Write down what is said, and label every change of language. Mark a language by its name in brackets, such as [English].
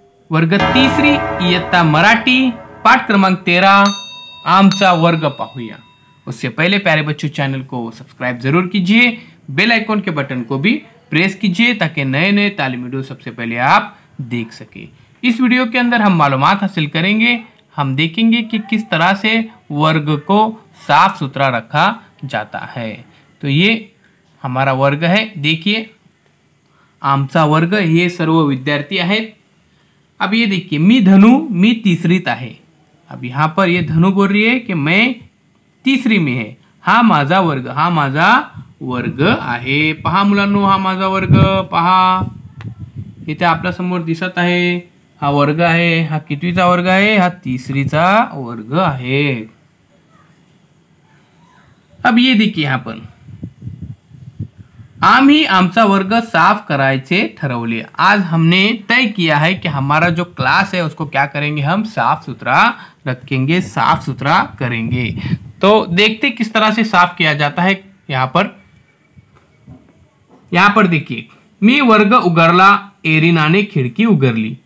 [Marathi] वर्ग तिसरी इयत्ता मराठी पाठ क्रमांक 13 आमचा वर्ग पाहूया। [Hindi] उससे पहले प्यारे बच्चों चैनल को सब्सक्राइब जरूर कीजिए, बेल आइकॉन के बटन को भी प्रेस कीजिए ताकि नए नए तालीमी वीडियो सबसे पहले आप देख सके। इस वीडियो के अंदर हम मालूमात हासिल करेंगे, हम देखेंगे कि किस तरह से वर्ग को साफ सुथरा रखा जाता है। तो ये हमारा वर्ग है, देखिए [Marathi] आमचा वर्ग, [Hindi] ये [Marathi] सर्व विद्यार्थी आहेत। [Hindi] अब ये देखिए [Marathi] मी धनु, मी तिसरीत आहे। [Hindi] अब यहाँ पर ये धनु बोल रही है कि मैं तिसरी में है, [Marathi] हा माझा वर्ग, हा माझा वर्ग आहे। पहा मुलांनो, हा माझा वर्ग पहा, इथे आपल्या समोर दिसत आहे, हा वर्ग आहे। हा कितवीचा वर्ग आहे? हा तिसरीचा वर्ग आहे। [Hindi] अब ये देखिए यहाँ पर [Marathi] आम्ही आमचा वर्ग साफ करायचे ठरवले। [Hindi] आज हमने तय किया है कि हमारा जो क्लास है उसको क्या करेंगे, हम साफ सुथरा रखेंगे, साफ सुथरा करेंगे। तो देखते किस तरह से साफ किया जाता है। यहाँ पर देखिए, [Marathi] मी वर्ग उगरला, एरिना ने खिड़की उगरली।